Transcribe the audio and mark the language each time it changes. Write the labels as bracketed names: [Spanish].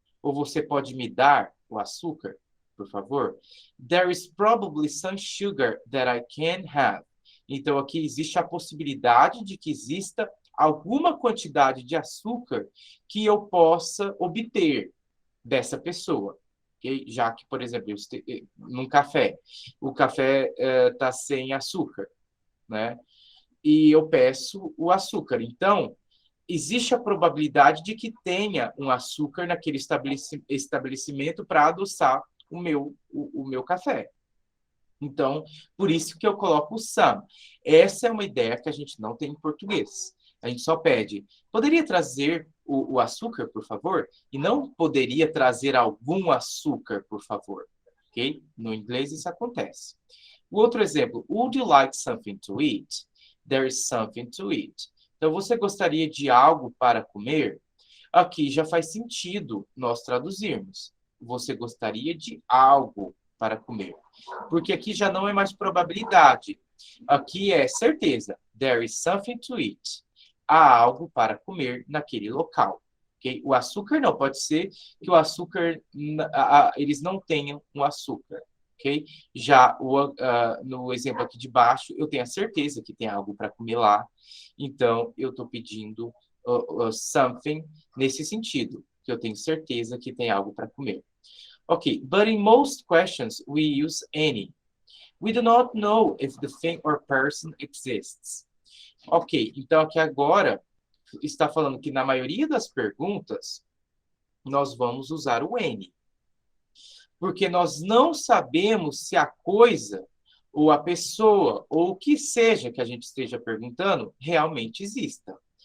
[Portuguese] Ou você pode me dar o açúcar, por favor? [English] There is probably some sugar that I can have. [Portuguese] Então, aqui existe a possibilidade de que exista alguma quantidade de açúcar que eu possa obter dessa pessoa. ok? Já que, por exemplo, num café, o café está sem açúcar, né? E eu peço o açúcar. Então, existe a probabilidade de que tenha um açúcar naquele estabelecimento para adoçar o meu café. Então, por isso que eu coloco o some. Essa é uma ideia que a gente não tem em português. A gente só pede, poderia trazer o açúcar, por favor? E não poderia trazer algum açúcar, por favor. Ok? No inglês isso acontece. O outro exemplo, [English] would you like something to eat? There is something to eat. [Portuguese] Então, você gostaria de algo para comer? Aqui já faz sentido nós traduzirmos. Você gostaria de algo para comer. Porque aqui já não é mais probabilidade. Aqui é certeza. [English] There is something to eat. [Portuguese] Há algo para comer naquele local. Okay? O açúcar não. Pode ser que o açúcar, eles não tenham um açúcar. Okay? Já no exemplo aqui de baixo, eu tenho a certeza que tem algo para comer lá. Então, eu estou pedindo something nesse sentido, que eu tenho certeza que tem algo para comer. [English] Ok, but in most questions we use any. We do not know if the thing or person exists. [Portuguese] Ok, então aqui agora está falando que na maioria das perguntas nós vamos usar o any. Porque nós não sabemos se a coisa ou a pessoa ou o que seja que a gente esteja perguntando realmente exista.